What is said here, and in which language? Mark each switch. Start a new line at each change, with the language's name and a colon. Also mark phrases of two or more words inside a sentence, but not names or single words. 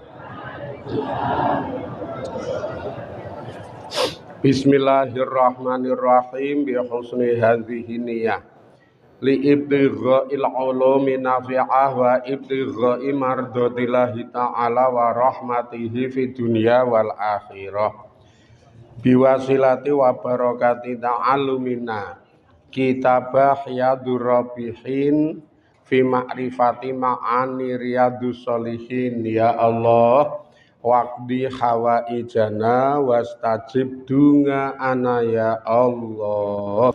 Arabic: بسم الله الرحمن الرحيم. بحسن هذه النية لابتغاء العلوم النافعة وابتغاء مرضاة الله تعالى ورحمته في الدنيا والآخرة. بوسيلة وبركة تعلمنا كتاب Riyadhur Rabihin في معرفة معاني Riyadhus Shalihin. يا الله، واقض حوائجنا واستجب دعاءنا يا الله.